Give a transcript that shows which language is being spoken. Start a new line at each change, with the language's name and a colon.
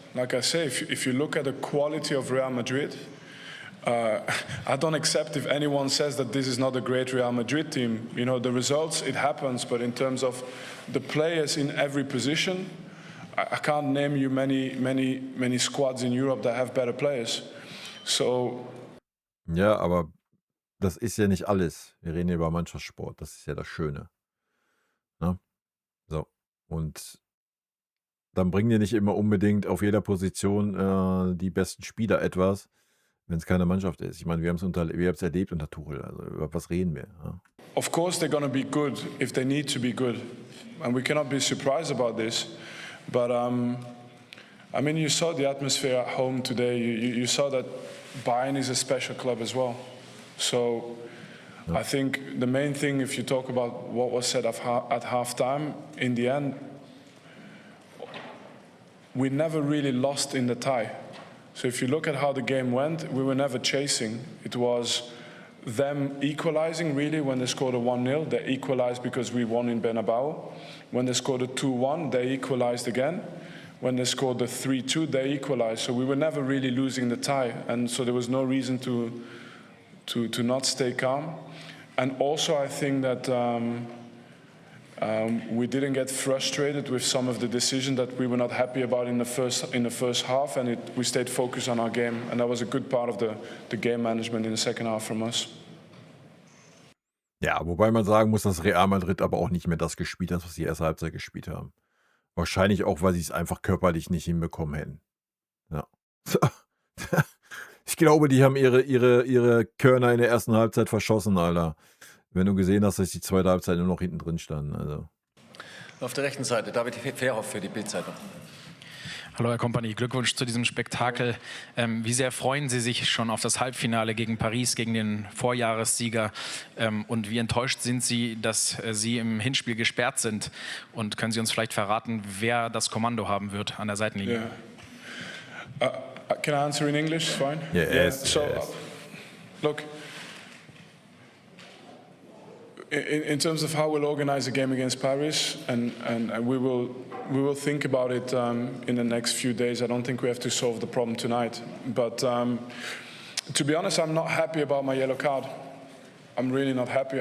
English: Like I say, if you look at the quality of Real Madrid, I don't accept if anyone says that this is not a great Real Madrid team. You know, the results, it happens, but in terms of the players in every position, I can't name you many squads in Europe that have better players. So.
German: Ja, aber das ist ja nicht alles. Wir reden hier über Mannschaftssport. Das ist ja das Schöne. Ne? So. Und dann bringen dir nicht immer unbedingt auf jeder Position die besten Spieler etwas, wenn es keine Mannschaft ist. Ich meine, wir haben es erlebt unter Tuchel. Also über was reden wir? Ja?
English: Of course they're going to be good if they need to be good. And we cannot be surprised about this. But, I mean, you saw the atmosphere at home today. You saw that Bayern is a special club as well. So I think the main thing, if you talk about what was said at halftime, in the end, we never really lost in the tie. So if you look at how the game went, we were never chasing. It was them equalizing, really, when they scored a 1-0. They equalized because we won in Bernabeu. When they scored a 2-1, they equalized again. When they scored the 3-2, they equalized. So we were never really losing the tie. And so there was no reason to not stay calm. And also I think that we didn't get frustrated with some of the decisions that we were not happy about in the first half, and we stayed focused on our game, and that was a good part of the game management in the second half from us.
German: Ja, wobei man sagen muss, dass Real Madrid aber auch nicht mehr das gespielt hat, was sie erste Halbzeit gespielt haben. Wahrscheinlich auch, weil sie es einfach körperlich nicht hinbekommen hätten. Ja. Ich glaube, die haben ihre Körner in der ersten Halbzeit verschossen, Alter. Wenn du gesehen hast, dass die zweite Halbzeit nur noch hinten drin standen. Also. Auf der rechten Seite, David Fairhoff für die Bild-Zeitung. Hallo Herr Kompany, Glückwunsch zu diesem Spektakel. Wie sehr freuen Sie sich schon auf das Halbfinale gegen Paris, gegen den Vorjahressieger? Und wie enttäuscht sind Sie, dass Sie im Hinspiel gesperrt sind? Und können Sie uns vielleicht verraten, wer das Kommando haben wird an der Seitenlinie?
English: Yeah. Can I answer in English? Fine? Yes. So, yes. Look, in terms of how we'll organize a game against Paris, and we will think about it in the next few days. I don't think we have to solve the problem tonight. But to be honest, I'm not happy about my yellow card. I'm really not happy.